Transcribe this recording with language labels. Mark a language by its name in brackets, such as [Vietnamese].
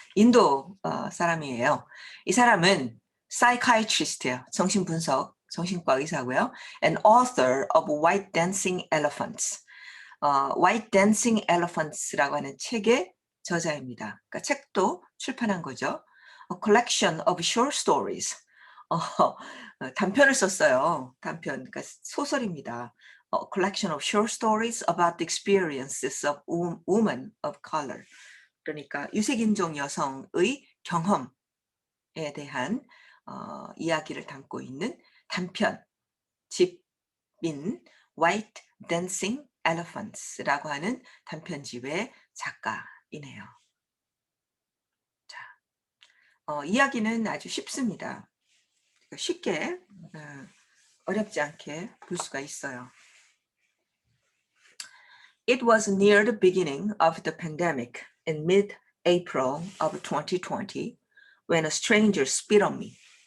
[Korean] 인도 사람이에요. 이 사람은 psychiatrist예요. 정신과 의사고요. [English] And author of White Dancing Elephants. [Korean] White Dancing Elephants라고 하는 책의 저자입니다. 그러니까 책도 출판한 거죠. [English] A collection of short stories. [Korean] 단편을 썼어요. 단편, 그러니까 소설입니다. [English] A collection of short stories about the experiences of women of color. [Korean] 그러니까 유색인종 여성의 경험에 대한 이야기를 담고 있는 단편 집인 White Dancing Elephants라고 하는 단편집의 작가이네요. 자, 이야기는 아주 쉽습니다. 쉽게 어렵지 않게 볼 수가 있어요. [English] It was near the beginning of the pandemic in mid-April of 2020 when a stranger spit on me.